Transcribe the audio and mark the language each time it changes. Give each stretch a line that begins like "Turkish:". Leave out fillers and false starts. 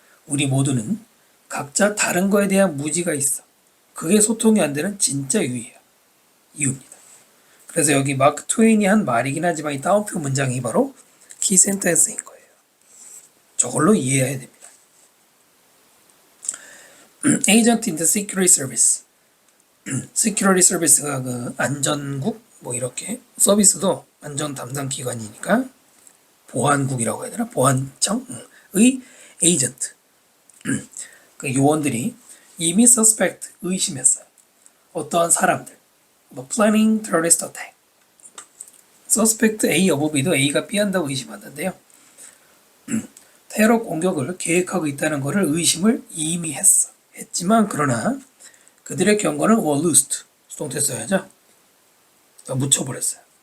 Korean: 우리 모두는 각자 다른 거에 대한 무지가 있어. 그게 소통이 안 되는 진짜 이유입니다. 그래서 여기 마크 트웨인이 한 말이긴 하지만 이 따옴표 문장이 바로 키 센텐스인 거예요. 저걸로 이해해야 됩니다.
English: Agent in the Security Service.
Korean: Security Service가 그 안전국 뭐 이렇게 서비스도 안전 담당 기관이니까 보안국이라고 해야 되나? 보안청의 에이전트. 그 요원들이 이미 suspect 의심했어요. 어떠한 사람들.
English: 뭐 planning terrorist attack.
Korean: suspect A 여부 B도 A가 B한다고 의심하는데요. 테러 공격을 계획하고 있다는 것을 의심을 이미 했지만 그러나 그들의 경고는
English: were loosed.
Korean: 수동태 써야죠. 묻혀버렸어요.